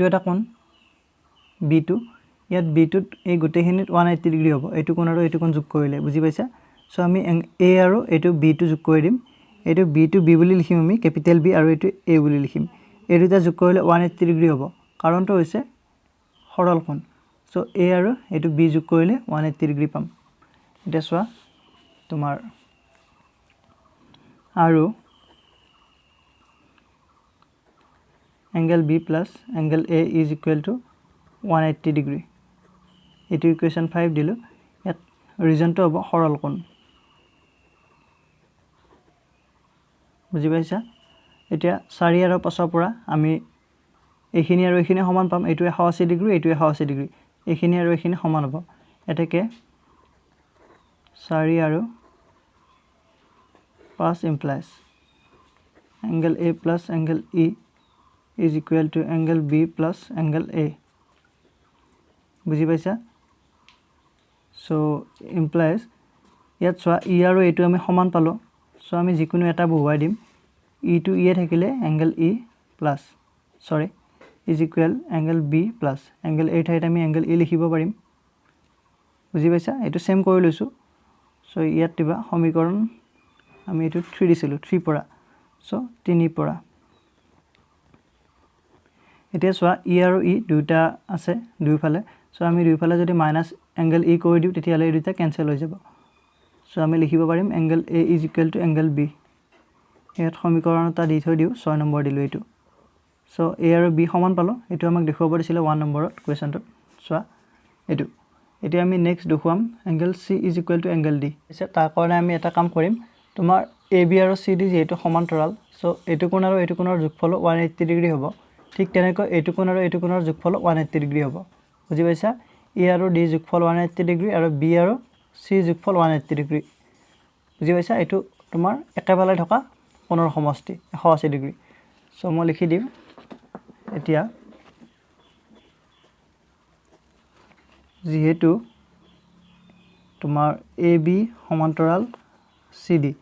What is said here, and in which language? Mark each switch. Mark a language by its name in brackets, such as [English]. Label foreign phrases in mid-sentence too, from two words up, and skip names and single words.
[Assamese] এটা কোণ B2 ইয়াত B2 এই গোটেইখিনিত 180 ডিগ্ৰী হ'ব এটো কোণ আৰু এটো কোণ যোগ কৰিলে বুজি পাইছা সো আমি A আৰু এটো B2 যোগ কৰি দিম এটো B2 B বুলি লিখিম আমি ক্যাপিটেল B আৰু এটো A বুলি লিখিম এই দুটা যোগ কৰিলে 180 ডিগ্ৰী হ'ব কাৰণটো হৈছে সৰল কোণ সো A আৰু এটো B যোগ কৰিলে 180 ডিগ্ৰী পাম এটা চোৱা তোমাৰ আৰু [English] angle B plus angle A is equal to 180 degree [Assamese] এটো ইকুৱেশ্যন 5 দিলো ইয়াত ৰিজনটো হ'ব সৰল কোণ বুজি পাইছা এতিয়া 4 আৰু 5 পৰা আমি এইখিনি আৰু এইখিনি সমান পাম এটো 180 ডিগ্ৰী এটো 180 ডিগ্ৰী এইখিনি আৰু এইখিনি সমান হ'ব এটাকে 4 আৰু 5 [English] implies angle A plus angle E is equal to angle B plus angle A [Assamese] বুজি পাইছা সো implies ইয়াত চোৱা E আৰু এটো আমি সমান পালো সো আমি যিকোনো এটা বহুৱাই দিম E to E থাকিলে [English] angle E plus sorry is equal angle B plus angle A [Assamese] ঠাইত আমি angle E লিখিব পাৰিম বুজি পাইছা এটো সেম কৰি লৈছো সো ইয়াত দিবা সমীকৰণ আমি এটো 3 দিছিলো 3 পৰা সো 3 পৰা এতিয়া চোৱা E আৰু E দুটা আছে দুইফালে সো আমি দুইফালে যদি মাইনাস angle E কৰি দিও তেতিয়ালে এই দুটা ক্যান্সেল হৈ যাব সো আমি লিখিব পাৰিম [English] angle A is equal to angle B [Assamese] ইয়াত সমীকৰণ এটা দি থৈ দিও 6 নম্বৰ দিলো এটো সো A আৰু B সমান পালো এটো আমাক দেখুৱাব দিছিল 1 নম্বৰত কোৱেশ্চনটো চোৱা এটো এতিয়া আমি নেক্সট দেখুৱাম [English] angle C is equal to angle D [Assamese] আছে তাৰ কাৰণে আমি এটা কাম কৰিম তোমাৰ AB আৰু CD যেটো সমান্তৰাল সো এটো কোণ আৰু এটো কোণৰ যোগফল 180 ডিগ্ৰী হ'ব ঠিক তেনেকৈ এটো কোণ আৰু এটো কোণৰ যোগফল 180 ডিগ্ৰী হ'ব বুজি পাইছা A আৰু D যোগফল 180 ডিগ্ৰী আৰু B আৰু C যোগফল 180 ডিগ্ৰী বুজি পাইছা এটো তোমাৰ একেফালে থকা কোণৰ সমষ্টি 180 ডিগ্ৰী সো মই লিখি দিম এতিয়া যেহেতু তোমাৰ AB সমান্তৰাল CD